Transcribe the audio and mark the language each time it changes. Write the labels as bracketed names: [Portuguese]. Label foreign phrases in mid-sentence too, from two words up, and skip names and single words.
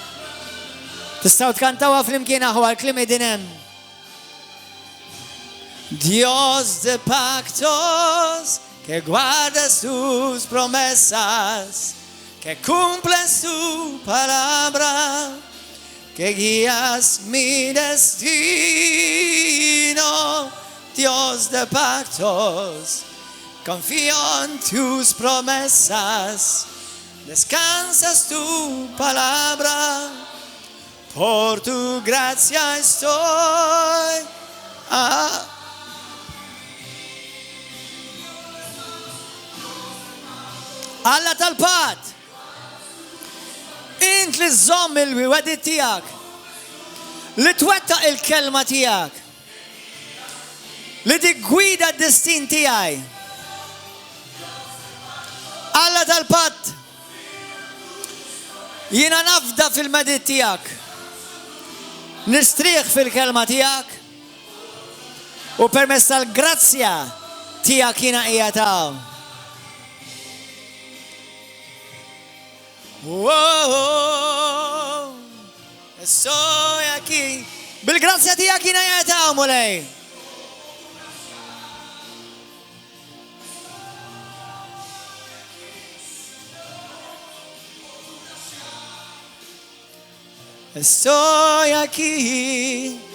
[Maltese] Tistgħu tkantawha flimkien aħwa l-kliem qegħdin hemm. [Spanish] Dios de pactos, que guardas tus promesas, que cumples tu palabra, que guías mi destino. Dios de pactos, confío en tus promesas, descansas tu palabra, por tu gracia estoy. [Maltese] Alla tal-pat, int li żomm il-wedi tiegħek, li twettaq il-kelma tiegħek, li tiggwida d-destin tiegħi. Alla tal-pat, jiena nafda fil-medit tiegħek, nistrieħ fil-kelma tiegħek u permezz tal-grazzja tiegħek jiena qiegħed hawn. [Spanish] Whoa, estoy aquí. [Maltese] Bil-grazzja tiegħek jiena qiegħed hawn mulej. [Spanish] Estoy aquí.